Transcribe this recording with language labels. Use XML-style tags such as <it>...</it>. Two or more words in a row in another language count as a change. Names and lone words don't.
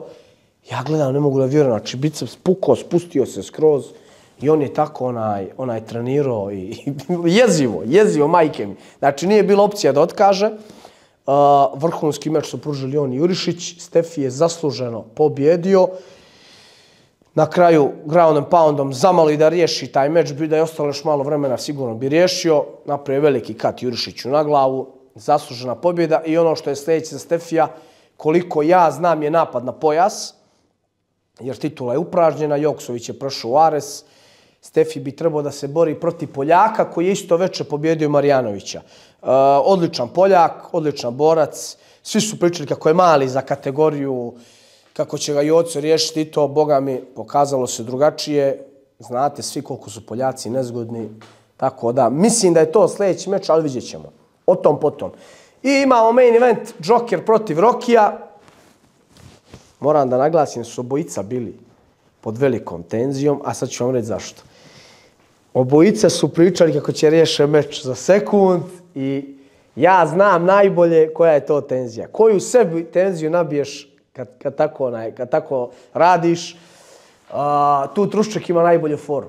<sr>Ja gledam, ne mogu da vjerujem. Znači, biceps pukao, spustio se skroz. I on je tako onaj trenirao i jezivo, majke mi. Znači, nije bila opcija da otkaže. Vrhunski meč su pružili on i Jurišić. Stefi je zasluženo pobjedio. Na kraju,</sr> <en>ground and poundom,</en> <sr>zamalo i da riješi taj meč, bi da je ostalo još malo vremena, sigurno bi riješio. Napravio veliki kat Jurišiću na glavu. Zaslužena pobjeda. I ono što je sljedeće za Stefija, koliko ja znam, je napad na pojas. Jer titula je upražnjena, Joksović je prošao u Ares. Stefi bi trebao da se bori protiv Poljaka, koji je isto veče pobjedio Marjanovića. Odličan Poljak, odličan borac. Svi su pričali kako je mali za kategoriju, kako će ga Joco riješiti i to, boga mi, pokazalo se drugačije. Znate svi koliko su Poljaci nezgodni. Tako da, mislim da je to sljedeći meč, ali vidjet ćemo. O tom potom. I imamo</sr> <en>main event,</en> <sr>Joker protiv Rokija. Moram da naglasim, su obojica bili pod velikom tenzijom, a sad ću vam reći zašto. Obojica su pričali kako će riješiti meč za sekund i ja znam najbolje koja je to tenzija. Koju sebi tenziju nabiješ kad tako radiš, tu Trušček ima najbolju foru.</sr>